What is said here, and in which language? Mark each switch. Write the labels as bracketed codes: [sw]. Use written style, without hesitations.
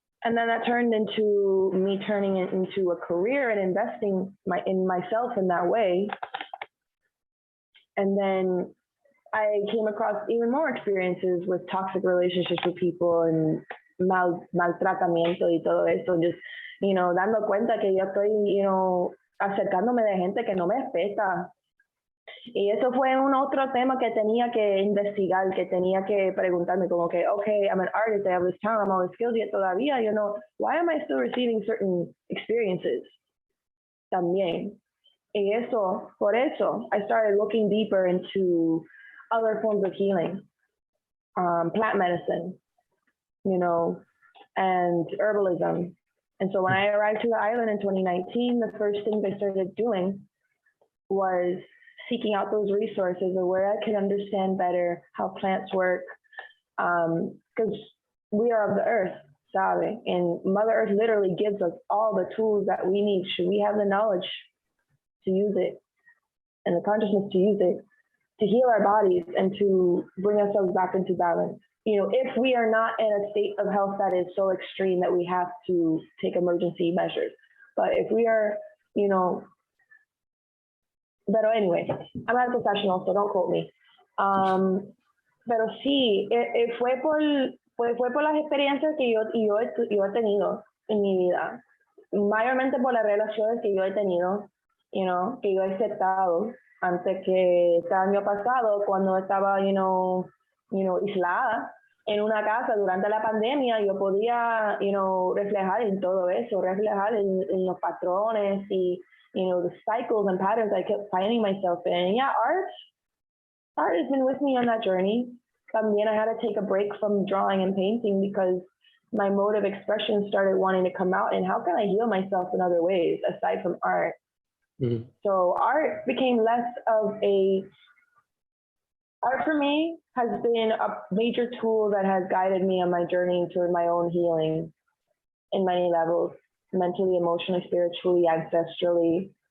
[en] And then that turned into me turning it into a career and investing in myself in that way. And then I came across even more experiences with toxic relationships with people and [es] maltratamiento y todo eso. Just, dando cuenta que yo estoy, acercándome de gente que no me respeta. Y eso fue un otro tema que tenía que investigar, que tenía que preguntarme como que, [en] okay, I'm an artist, I have this talent, I'm all this skills, yet todavía, why am I still receiving certain experiences? [es] También. Y por eso, [en] I started looking deeper into other forms of healing, plant medicine, and herbalism. And so when I arrived to the island in 2019, the first things I started doing was seeking out those resources of where I could understand better how plants work, because we are of the earth, sabe? And Mother Earth literally gives us all the tools that we need. Should we have the knowledge to use it and the consciousness to use it to heal our bodies and to bring ourselves back into balance? If we are not in a state of health that is so extreme that we have to take emergency measures. But if we are, pero anyway, I'm not a professional, so don't quote me. [es] Pero sí, fue por las experiencias que yo he tenido en mi vida, mayormente por las relaciones que yo he tenido, que yo he aceptado antes que este año pasado, cuando estaba, aislada en una casa durante la pandemia, yo podía, reflejar en todo eso, reflejar en los patrones y, [en] the cycles and patterns I kept finding myself in. And yeah, art has been with me on that journey. También I had to take a break from drawing and painting because my mode of expression started wanting to come out, and how can I heal myself in other ways aside from art? Mm-hmm. So art became less of art for me has been a major tool that has guided me on my journey toward my own healing in many levels, mentally, emotionally, spiritually, ancestrally.